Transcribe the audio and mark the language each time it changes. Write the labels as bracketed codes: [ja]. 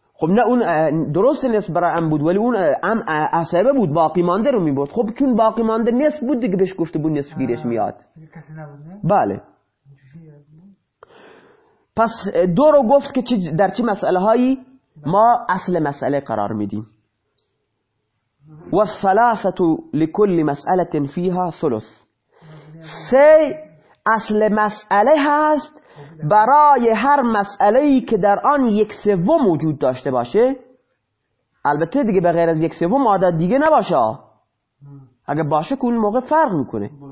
[fa] خب نه، اون درست نصف برای عم بود، ولی اون عم عصبه بود، باقی مانده رو میبرد. خب چون باقی مانده نصف بود دیگه، بهش گفته بود نصف گیرش میاد. کسی نبود نه؟ بله. پس دو رو گفت که در چه مسئله هایی ما اصل مسئله قرار میدیم. [ar] و الثلاثه لكل مساله فيها ثلث. [fa] سه اصل مسئله هست برای هر مسئله ای که در آن یک سوم وجود داشته باشه. البته دیگه به غیر از یک سوم عدد دیگه نباشه، اگه باشه که اون موقع فرق میکنه.